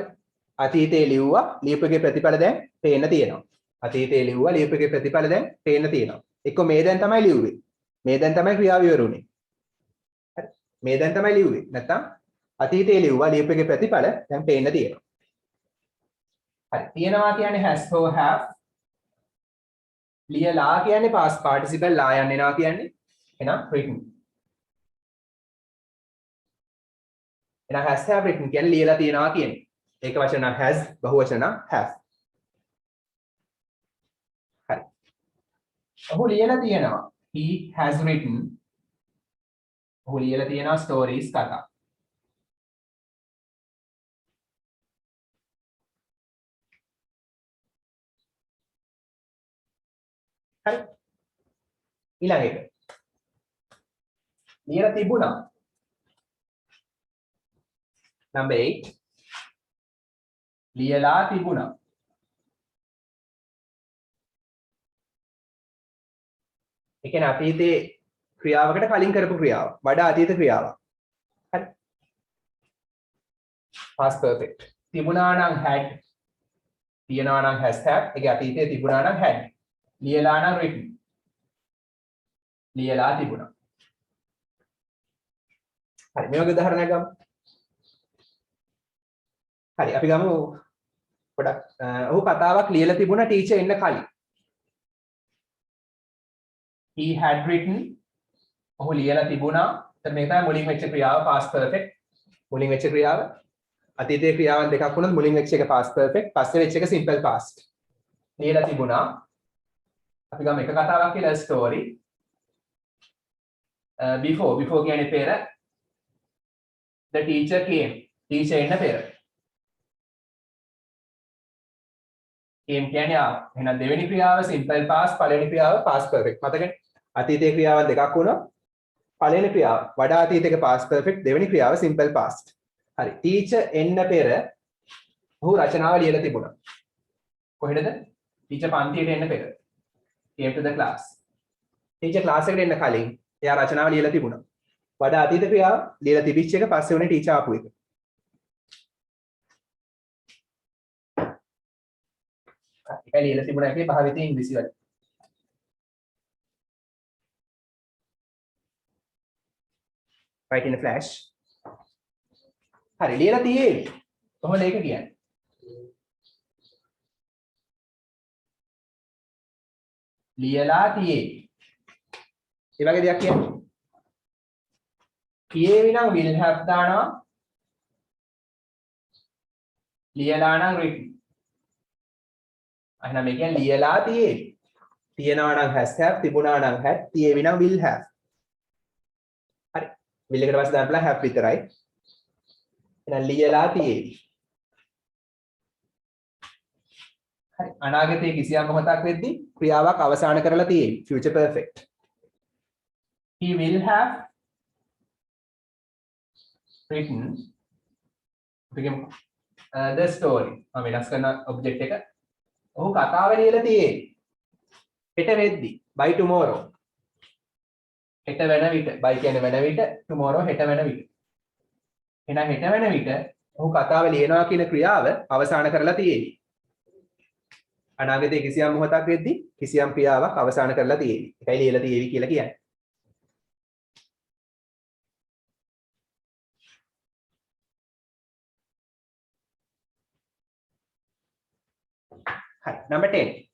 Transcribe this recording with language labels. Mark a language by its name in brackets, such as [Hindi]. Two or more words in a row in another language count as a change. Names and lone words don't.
[Sinhala] අතීතයේ ලිව්වා, ලියපුවේ ප්‍රතිඵල දැන් පේන්න තියෙනවා. අතීතයේ ලිව්වා, ලියපුවේ ප්‍රතිඵල දැන් පේන්න තියෙනවා. එක්ක මේ දැන් තමයි ලිව්වේ. මේ දැන් තමයි ක්‍රියාව ඉවරුනේ. හරි. මේ දැන් තමයි ලිව්වේ. නැත්තම් අතීතයේ ලිව්වා, ලියපුවේ ප්‍රතිඵල දැන් පේන්න තියෙනවා. හරි. තියෙනවා කියන්නේ [English] has or have. [Sinhala] ලියලා කියන්නේ [English] past participle [Sinhala] ලා යන්න එනවා කියන්නේ. එහෙනම් written. එහෙනම් [English] has have written [Sinhala] කියන්නේ ලියලා තියනවා කියන්නේ. ඒක වචන නම් has, බහුවචන නම් have. හරි. ඔහු ලියලා තියෙනවා. [English] He has written. [Sinhala] ඔහු ලියලා තියෙනවා stories කතා. හරි. ඊළඟ එක. ලියලා තිබුණා. [English] number 8. [Sinhala] ලියලා තිබුණා. ඒ කියන්නේ අතීතේ ක්‍රියාවකට කලින් කරපු ක්‍රියාව. වඩා අතීත ක්‍රියාවක්. හරි. [English] past perfect. [Sinhala] තිබුණා නම් had. තියනවා නම් [English] has have. [Sinhala] ඒක අතීතයේ තිබුණා නම් had. ලියලා නම් written. ලියලා තිබුණා. හරි මේ වගේ උදාහරණයක් ගමු. හරි අපි ගමු පොඩක් ඔහු කතාවක් ලියලා තිබුණා ටීචර් එන්න කලින්. [English] He had written [Sinhala] ඔහු ලියලා තිබුණා. එතන මේක තමයි මුලින් වෙච්ච ක්‍රියාව [English] past perfect. [Sinhala] මුලින් වෙච්ච ක්‍රියාව අතීතයේ ක්‍රියාවන් දෙකක් වුණොත් මුලින් වෙච්ච එක [English] past perfect, [Sinhala] පස්සේ වෙච්ච එක [English] simple past. [Sinhala] ලියලා තිබුණා. අපි ගමු එක කතාවක් කියලා story. Before කියන්නේ පෙර. [English] The teacher came. [Sinhala] teacher එන්න පෙර. came කියන්නේ ආව. එහෙනම් දෙවෙනි ක්‍රියාව [English] simple past, [Sinhala] පළවෙනි ක්‍රියාව [English] past perfect. [Sinhala] මතකනේ? අතීතයේ ක්‍රියාවන් දෙකක් වුණා. පළවෙනි ක්‍රියාව වඩා අතීතයක [English] past perfect, [Sinhala] දෙවෙනි ක්‍රියාව [English] simple past. [Sinhala] හරි. teacher එන්න පෙර ඔහු රචනාව ලියලා තිබුණා. කොහෙද? teacher පන්තියට එන්න පෙර. [English] came to the class. teacher class [Sinhala] එකට එන්න කලින් එයා රචනාව ලියලා තිබුණා. වඩා අතීත ක්‍රියාව ලියලා තිබිච්ච එක පස්සේ උනේ teacher ආපු එක. ඒක ලියලා තිබුණා එකේ භාවිතය ඉංග්‍රීසි වල. [English] write in a flash. [Sinhala] හරි ලියලා තියෙන්නේ. කොහොමද ඒක කියන්නේ? ලියලා තියෙන්නේ. ඒ වගේ දෙයක් කියන්නේ. කියෙවි නම් [English] will have [Sinhala] දානවා. ලියලා නම් written. එහෙනම් මේ කියන්නේ ලියලා තියෙන්නේ. තියනවා නම් [English] has have, [Sinhala] තිබුණා නම් had, කියෙවි නම් [English] will have. [Sinhala] හරි. will එකට පස්සේ දාන්න බලන්න have විතරයි. එහෙනම් ලියලා තියෙන්නේ. හරි. අනාගතයේ කිසියම් මොහොතක් වෙද්දී ක්‍රියාවක් අවසන් කරලා තියෙන්නේ. [English] future perfect. He will have written the story. [Sinhala] මම වෙනස් කරන object එක. ඔහු කතාව ලියලා තියෙන්නේ. හෙට වෙද්දී [English] by tomorrow. [Sinhala] හෙට වෙන විට by කියන්නේ වෙන විට, tomorrow හෙට වෙන විට. එහෙනම් හෙට වෙන විට ඔහු කතාව ලියනවා කියන ක්‍රියාව අවසන් කරලා තියෙන්නේ. අනාගතයේ කිසියම් මොහොතක් වෙද්දී කිසියම් ක්‍රියාවක් අවසන් කරලා තියෙන්නේ. ඒකයි ලියලා තියෙවි කියලා කියන්නේ. [English] Hi, number 10.